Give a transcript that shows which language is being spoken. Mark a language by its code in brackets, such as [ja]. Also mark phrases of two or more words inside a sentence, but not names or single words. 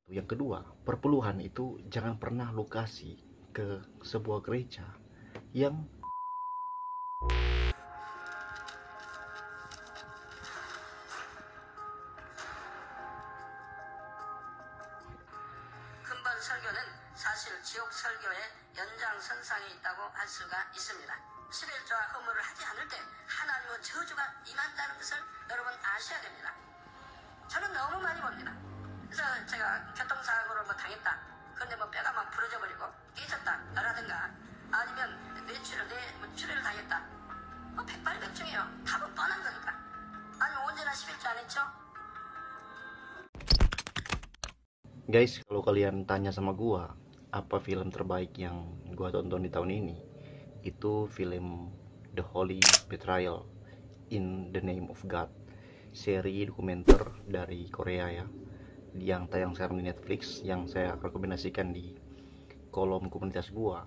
[id] Yang kedua, perpuluhan itu jangan pernah lu kasih ke sebuah gereja yang [ko] 근본 설교는 사실 지옥 설교의 연장선상에 있다고 할 수가 있습니다. 11조와 허물을 하지 않을 때 하나님의 저주가 임한다는 것을 여러분 아셔야 됩니다. 저는 너무 많이 봅니다. 그래서 제가 교통사고를 당했다. 그런데 뼈가 막 부러져 버리고 깨졌다 라든가 아니면 뇌출혈을 당했다. 백발백중이에요. 답은 뻔한 거니까. 아니 언제나 11조 안 했죠? [id] guys, kalau kalian tanya sama gua apa film terbaik yang gua tonton di tahun ini, itu film The Holy Betrayal in the Name of God, seri dokumenter dari Korea ya, yang tayang sekarang di Netflix, yang saya rekomendasikan di kolom komunitas gua.